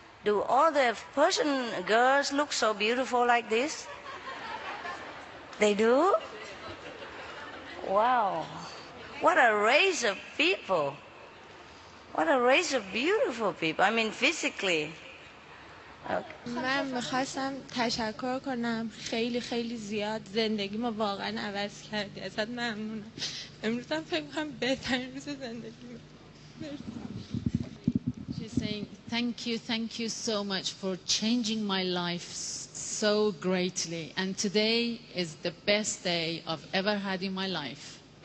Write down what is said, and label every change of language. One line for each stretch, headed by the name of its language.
English: Do all the Persian girls look so beautiful like this? They do? Wow. What a race of people. What a race of beautiful people. I mean physically.
Persian: من میخواستم تشکر کنم، خیلی خیلی زیاد زندگی ما واقعا عوض کردی، ازت ممنونم. امروز هم فکر کنم بهترین روز زندگی.
English: She's saying thank you so much for changing my life so greatly, and today is the best day I've ever had in my life.